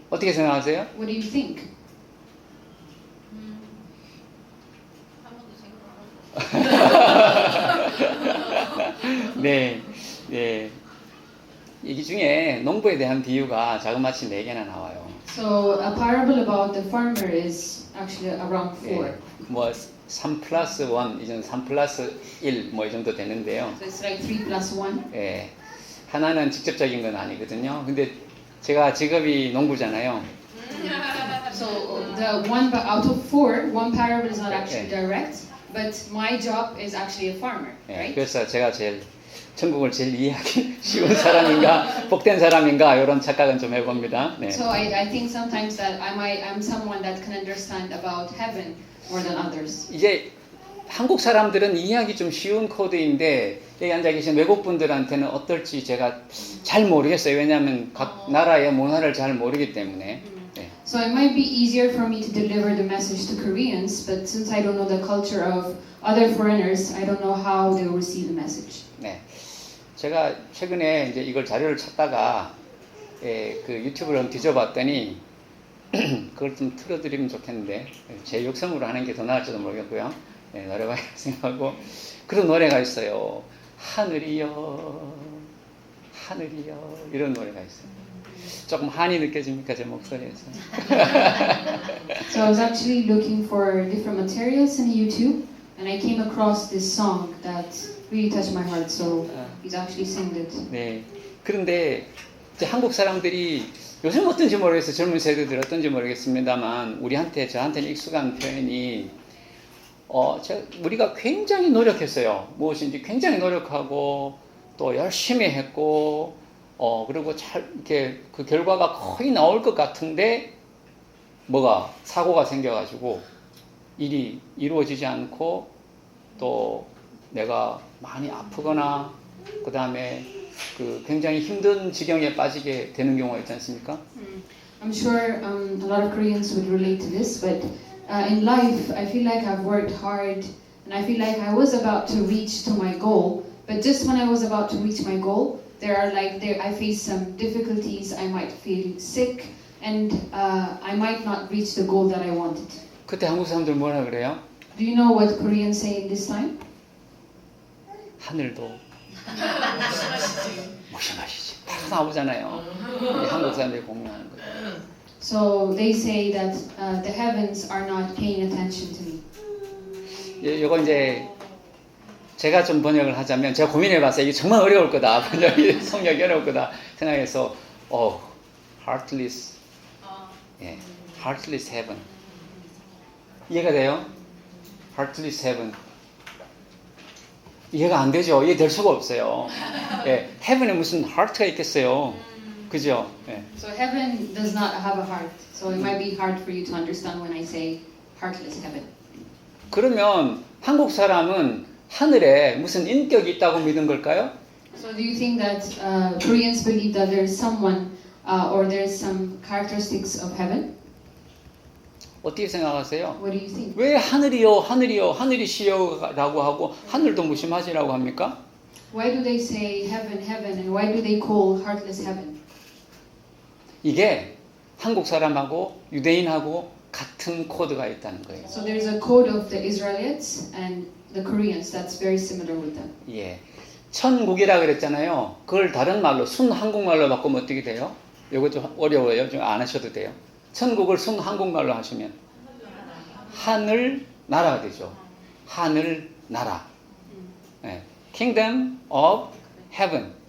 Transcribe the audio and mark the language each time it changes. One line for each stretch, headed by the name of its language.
Korean: 어떻게 생각하세요?
English: What do you think?
Korean: 네, 네. 이 중에 농부에 대한 비유가 자그마치 4개나 나와요.
English: So a parable about the farmer is actually around 4.
Korean: 예, 뭐 3 플러스 1, 이전 3 플러스 1, 뭐 이 정도 되는데요.
English: So it's like 3 plus 1.
Korean: 예, 하나는 직접적인 건 아니거든요. 근데 제가 직업이 농부잖아요.
English: So the one out of 4, one parable is not actually direct, but my job is actually a farmer,
Korean: 예,
English: right?
Korean: 그래서 제가 제일 천국을 제일 이해하기 쉬운 사람인가, 복된 사람인가 이런 착각은 좀 해봅니다. 네.
English: So I think sometimes that I'm someone that can understand about heaven more than others.
Korean: 이제 한국 사람들은 이해하기 좀 쉬운 코드인데 여기 앉아 계신 외국 분들한테는 어떨지 제가 잘 모르겠어요. 왜냐하면 각 나라의 문화를 잘 모르기 때문에. 네.
English: So it might be easier for me to deliver the message to Koreans, but since I don't know the culture of other foreigners, I don't know how they will receive the message.
Korean: 네. 제가 최근에 이제 이걸 자료를 찾다가 그 유튜브를 좀 뒤져봤더니 그걸 좀 틀어드리면 좋겠는데 제 욕성으로 하는 게 더 나을지도 모르겠고요. 네, 노래가 생각하고 그런 노래가 있어요. 하늘이여 하늘이여 이런 노래가 있어요. 조금 한이 느껴집니까 제 목소리에서?
English: So I was actually looking for different materials in YouTube, and I came across this song that really touched my heart. So he's actually sang it.
Korean: 네. 그런데 이제 한국 사람들이 요즘 어떤지 모르겠어요. 젊은 세대들 어떤지 모르겠습니다만 저한테는 익숙한 표현이 우리가 굉장히 노력했어요. 무엇인지 굉장히 노력하고 또 열심히 했고 그리고 잘 이렇게 그 결과가 거의 나올 것 같은데 뭐가 사고가 생겨가지고 일이 이루어지지 않고 또 내가 많이 아프거나 그 다음에 그 굉장히 힘든 지경에 빠지게 되는 경우가 있지 않습니까?
English: I'm sure a lot of Koreans would relate to this, but in life I feel like I've worked hard and I feel like I was about to reach to my goal, but just when I was about to reach my goal, I faced some difficulties. I might feel sick and I might not reach the goal that I wanted.
Korean: 그때 한국 사람들 뭐라 그래요?
English: Do you know what Koreans say in this time?
Korean: 하늘도 무심하시지. 다 나오잖아요. 이게 한국 사람들이 공유하는 거예요.
English: So they say that the heavens are not paying attention to me.
Korean: 이거 이제 제가 좀 번역을 하자면 제가 고민해봤어요. 이게 정말 어려울 거다. 번역이 성역이 어려울 거다 생각해서 heartless, 예,
English: heartless heaven
Korean: 이해가 돼요?
English: heartless heaven
Korean: 이해가 안 되죠. 이해될 수가 없어요. 예, heaven에 무슨 heart가 있겠어요. 그죠? 예.
English: So heaven does not have a heart. So it might be hard for you to understand when I say heartless heaven.
Korean: 그러면 한국 사람은 하늘에 무슨 인격이 있다고 믿은 걸까요?
English: So do you think that Koreans believe that there is someone or there is some characteristics of heaven?
Korean: 어떻게 생각하세요?
English: What do you think?
Korean: 왜 하늘이요, 하늘이요, 하늘이시여라고 하고 하늘도 무심하시라고 합니까?
English: Why do they say heaven, heaven, and why do they call heartless heaven?
Korean: 이게 한국 사람하고 유대인하고 같은 코드가 있다는 거예요.
English: So there is a code of the Israelites and the Koreans that's very similar with them.
Korean: 예, 천국이라 그랬잖아요. 그걸 다른 말로 순 한국말로 바꾸면 어떻게 돼요? 이거 좀 어려워요. 좀 안 하셔도 돼요. 천국을 순 한국말로 하시면 하늘 나라가 되죠. 하늘 나라. 예,
English: Kingdom of Heaven.